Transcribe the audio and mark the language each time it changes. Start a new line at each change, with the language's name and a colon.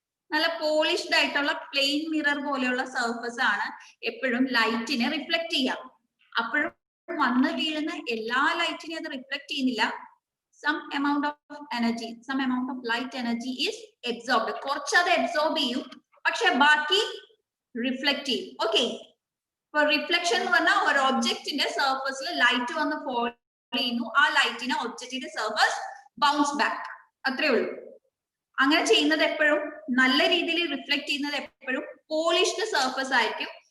Malayalam: നല്ല പോളിഷ്ഡ് ആയിട്ടുള്ള plain mirror പോലെയുള്ള സർഫസ് ആണ് എപ്പോഴും ലൈറ്റിനെ റിഫ്ലക്ട് ചെയ്യാം. അപ്പോഴും വന്ന് വീഴുന്ന എല്ലാ ലൈറ്റിനെയും അത് റിഫ്ലക്ട് ചെയ്യുന്നില്ല.
English: some amount of light energy is absorbed.
Malayalam: കുറച്ച് അത് അബ്സോർബ് ചെയ്യും, പക്ഷെ ബാക്കി റിഫ്ലക്ട് ചെയ്യും. ഓക്കെ, ഇപ്പൊ റിഫ്ലക്ഷൻ എന്ന് പറഞ്ഞാൽ ഒരു ഒബ്ജക്റ്റിന്റെ സർഫസിൽ ലൈറ്റ് വന്ന് ഫോൾ ചെയ്യുന്നു. ആ ലൈറ്റിനെ ഒബ്ജക്റ്റിന്റെ സർഫസ് ബൗൺസ് ബാക്ക്. അത്രേ ഉള്ളൂ. അങ്ങനെ ചെയ്യുന്നത് എപ്പോഴും നല്ല രീതിയിൽ റിഫ്ലക്ട് ചെയ്യുന്നത് എപ്പോഴും പോളിഷ്ഡ് സർഫസ് ആയിരിക്കും.